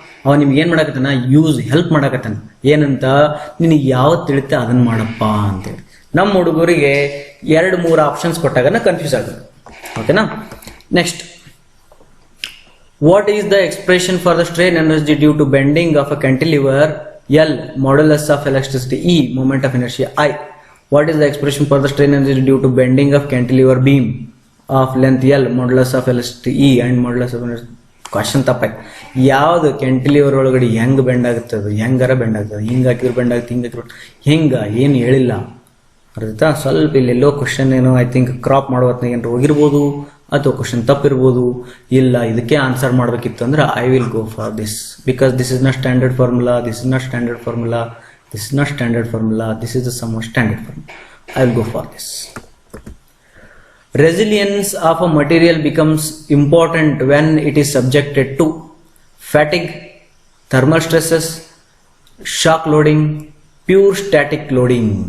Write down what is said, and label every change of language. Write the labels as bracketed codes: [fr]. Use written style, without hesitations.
[kn] ಅವ ನಿಮ್ಗೆ ಏನ್ ಮಾಡಕತ್ತಾನ, ಹೆಲ್ಪ್ ಮಾಡಕತ್ತಾನ. ಏನಂತ, ನಿನಗೆ ಯಾವತ್ತು ತಿಳಿತೆ ಅದನ್ನ ಮಾಡಪ್ಪ ಅಂತೇಳಿ. ನಮ್ಮ ಹುಡುಗರಿಗೆ 2-3 ಆಪ್ಷನ್ಸ್ ಕೊಟ್ಟಾಗ ಕನ್ಫ್ಯೂಸ್ ಆಗುತ್ತೆ. ಓಕೆನಾ. [en] Next, what is the expression for the strain energy due to bending of a cantilever? L, modulus of elasticity. E, moment of inertia. I, what is the expression for the strain energy due to bending of cantilever beam of length L, modulus of elasticity E, and modulus of inertia? [kn] Question ತಪ್ಪಾಯ್ತು. ಯಾವ್ದು cantilever ಒಳಗಡೆ ಹೆಂಗ್ bend ಆಗುತ್ತದೆ, ಹೆಂಗಾರ bend ಆಗ್ತದೆ, ಹಿಂಗ್ ಹಾಕಿದ್ರು bend ಆಗುತ್ತೆ, ಹಿಂಗ್ ಹಾಕಿದ್ರು ಹಿಂಗ ಏನು ಹೇಳಿಲ್ಲ. ಅರ್ಥ ಸ್ವಲ್ಪ ಇಲ್ಲೆಲ್ಲೋ ಕ್ವಶನ್ ಏನೋ [en] I think [kn] ಕ್ರಾಪ್ ಮಾಡುವತ್ನಾಗ ಏನಾರು ಹೋಗಿರ್ಬೋದು, ಅಥವಾ ಕ್ವಶನ್ ತಪ್ಪಿರ್ಬೋದು. ಇಲ್ಲ, ಇದಕ್ಕೆ ಆನ್ಸರ್ ಮಾಡ್ಬೇಕಿತ್ತು ಅಂದ್ರೆ [en] I will go for this, because this is not standard formula, this is not standard formula, this is not standard formula, this is the sum of standard formula. I will go for this. Resilience of a material becomes important when it is subjected to fatigue, thermal stresses, shock loading, pure static loading.